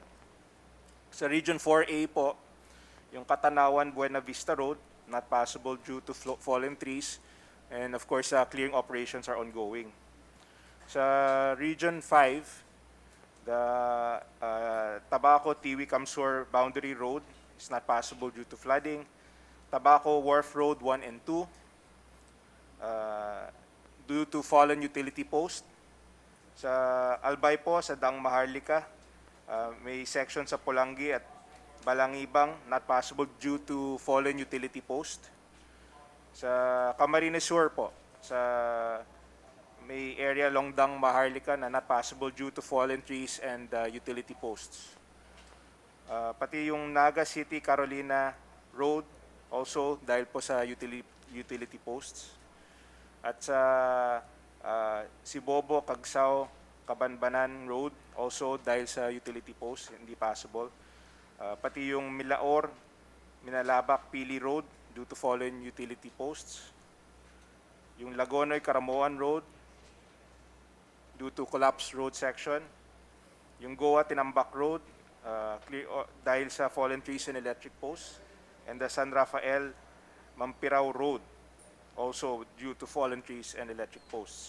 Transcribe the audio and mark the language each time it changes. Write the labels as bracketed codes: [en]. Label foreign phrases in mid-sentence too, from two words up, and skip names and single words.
[tl] Sa Region 4A po, yung [en] Katanawan Buena Vista Road, not possible due to fallen trees, and of course, clearing operations are ongoing. Sa Region 5, the Tabaco Tiwi Kamsur Boundary Road is not possible due to flooding. Tabaco Wharf Road 1 and 2, due to fallen utility post. [tl] Sa Albay po, sa Dang Maharlika, may section sa Pulangi at Balangibang, [en] not possible due to fallen utility post. [tl] Sa Camarines Sur po, sa may area Longdang Maharlika na [en] not possible due to fallen trees and utility posts. [tl] Pati yung Naga City Carolina Road, also dahil po sa [en] utility posts. [tl] At sa Sibobo, Cagsao, Kabanbanan Road, also dahil sa [en] utility posts, [tl] hindi possible. Pati yung [en] Milaor, Minalabak, Pili Road, due to fallen utility posts. Yung Lagonoy, Caramoan Road, due to collapsed road section. Yung Goa, Tinambak Road, [tl] dahil sa [en] fallen trees and electric posts. And the San Rafael, Mampirao Road, also due to fallen trees and electric posts.